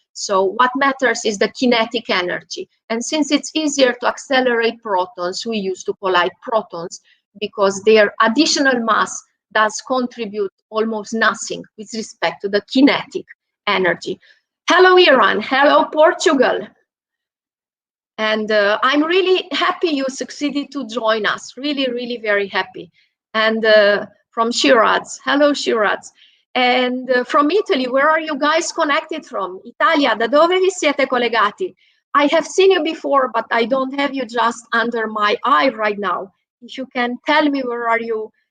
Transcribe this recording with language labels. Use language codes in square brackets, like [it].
[en] So what matters is the kinetic energy. And since it's easier to accelerate protons, we used to collide protons because their additional mass does contribute almost nothing with respect to the kinetic energy. Hello, Iran. Hello, Portugal. And I'm really happy you succeeded to join us. Really very happy. And from Shiraz. Hello, Shiraz. And from Italy, where are you guys connected from? [it] Italia, da dove vi siete collegati? [en] I have seen you before, but I don't have you just under my eye right now. If you can tell me, where are you?